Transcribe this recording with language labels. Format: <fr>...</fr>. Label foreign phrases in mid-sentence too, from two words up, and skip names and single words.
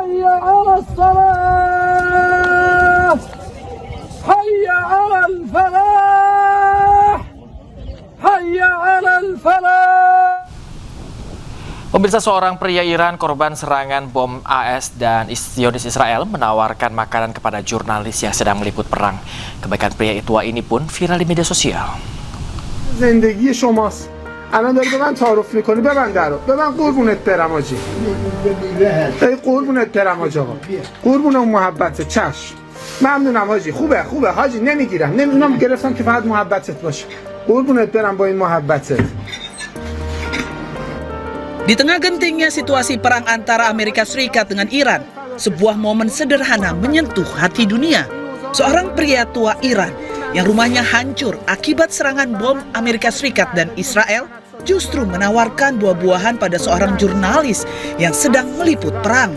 <ar>حي على الفلاح. حي على الفلاح.</ar> <id>Pemirsa, seorang pria Iran korban serangan bom AS dan Zionis Israel menawarkan makanan kepada jurnalis yang sedang meliput perang. Kebaikan pria tua ini pun viral di media sosial.</id> <fa>زندگی شماست. الان داری به من تعارف میکنی، ببند درو. ببند قربونت برم آجی. ای قربونت برم آجی آقا. قربون اون محبت چشم. ممنونم حاجی. خوبه حاجی، نمیگیرم. اونم گرفتم که فقط محبتت باشه. قربونت برم با این محبتت.</fa> <id>Di tengah gentingnya situasi perang antara Amerika Serikat dengan Iran, sebuah momen sederhana menyentuh hati dunia. Seorang pria tua Iran yang rumahnya hancur akibat serangan bom Amerika Serikat dan Israel justru menawarkan buah-buahan pada seorang jurnalis yang sedang meliput perang.</id>